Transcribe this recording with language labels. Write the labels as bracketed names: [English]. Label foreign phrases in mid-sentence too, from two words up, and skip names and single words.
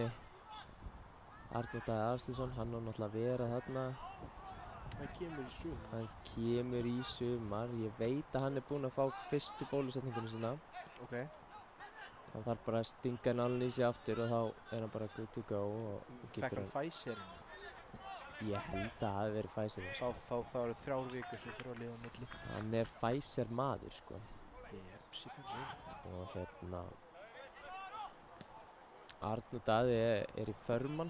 [Icelandic] Arnór Daði Aðalsteinsson, hann á náttúrulega að vera þarna. Hann kemur í sumar. Hann kemur í sumar. Ég veit að hann er búinn að fá fyrstu bólusetningunni sína. Ok. Hann þarf bara að stinga nálinn í sig aftur og þá er hann bara [English] good to go. [Icelandic] Fekk hann Pfizer-inn? Ég held að það hafi verið Pfizer. Þá eru 3 vikur sem þurfa að liða á milli. Hann er Pfizer maður, sko. Og hérna Arnór Daði er í Förmann.